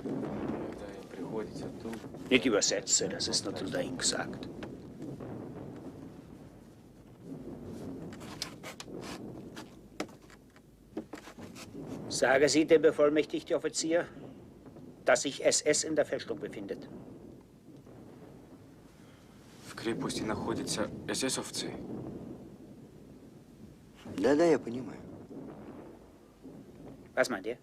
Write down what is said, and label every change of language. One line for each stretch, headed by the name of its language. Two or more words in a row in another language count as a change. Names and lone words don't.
German: Nicht übersetze, das ist nur dahin gesagt. Sage Sie dem bevollmächtigten Offizier, dass sich SS in der Festung befindet.
Russian: В крепости находятся эсэсовцы. Да-да, я понимаю.
German: Was meint ihr?